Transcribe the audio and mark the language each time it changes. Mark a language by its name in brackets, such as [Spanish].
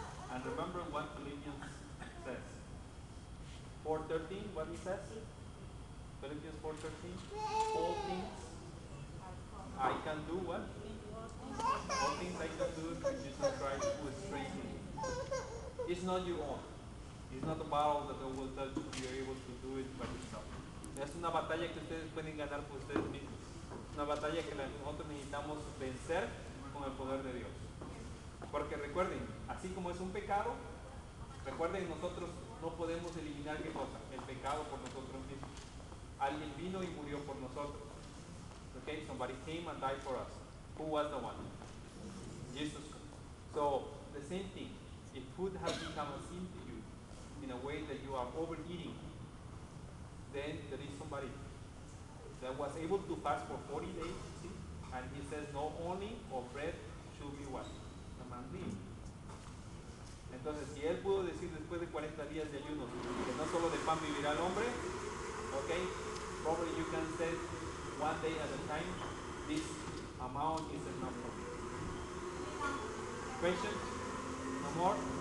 [English] And remember what Philippians says. 4:13, what he says? Philippians 4:13. All things I can do what? All things I can do through Jesus Christ who strengthens me. It's not your own. It's not a battle that the will tell you you're able to do it by yourself. [Spanish] Es una batalla que ustedes pueden ganar por ustedes mismos. Una batalla que nosotros necesitamos vencer con el poder de Dios. Porque recuerden, así como es un pecado, recuerden, nosotros no podemos eliminar ¿qué cosa? El pecado por nosotros mismos. Alguien vino y murió por nosotros. [English] Okay, somebody came and died for us. Who was the one? Jesus. So, the same thing. If food has become a sin to you, in a way that you are overeating, then there is somebody that was able to fast for 40 days, see? And he says, no only of bread should be what? The man live. [Spanish] Entonces, si él pudo decir después de 40 días de ayuno que no solo de pan vivirá el hombre, [English] okay, probably you can say one day at a time, this amount is enough for me. Questions? No more?